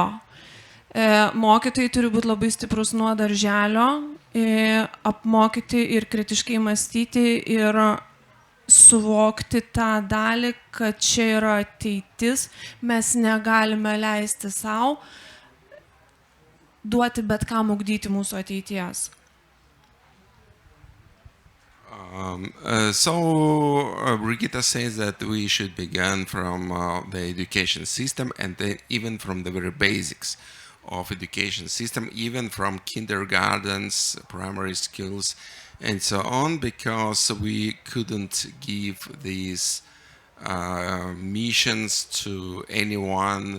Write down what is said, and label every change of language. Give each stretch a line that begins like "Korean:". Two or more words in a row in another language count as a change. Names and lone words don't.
Lithuanian: Mokytojai turi būti labai stiprus nuo darželio, apmokyti ir kritiškai mąstyti ir suvokti tą dalį, kad čia yra ateitis, mes negalime leisti savo duoti bet kam ugdyti mūsų ateities.
English: Brigita says that we should begin from the education system, and then even from the very basics of education system, even from kindergartens, primary schools, and so on, because we couldn't give these missions to anyone.